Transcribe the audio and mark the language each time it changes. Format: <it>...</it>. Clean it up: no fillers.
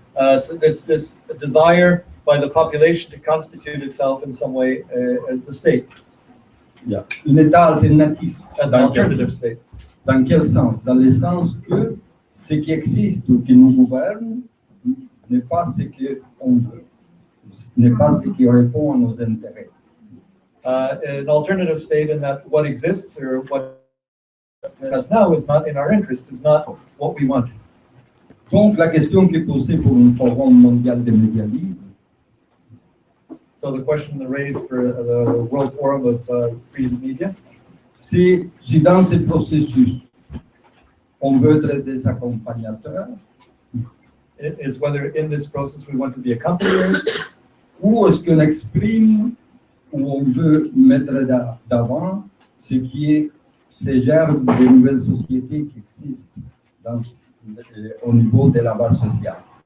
<en>So this desire by the population to constitute itself in some way as the state. Yeah.</en> <fr>Un État alternatif.</fr> <en>As an alternative state.</en> <fr>Dans quel sens? Dans le sens que ce qui existe ou qui nous gouverne n'est pas ce qu'on veut, n'est pas ce qui répond à nos intérêts.</fr> <en>An alternative state in that what exists or what has now is not in our interest, is not what we want.</en> <fr>Donc la question qui est posée pour un forum mondial des médias libres,</fr> <en>so the question raised for the World Forum of Free Media,</en> <fr>c'est si dans ce processus on veut être des accompagnateurs,</fr> <en>is whether in this process we want to be accompagners,</en> <fr>ou est-ce qu'on exprime ou on veut mettre d'avant ce qui est ces germes de nouvelles sociétés qui existent au niveau de la base sociale.</fr>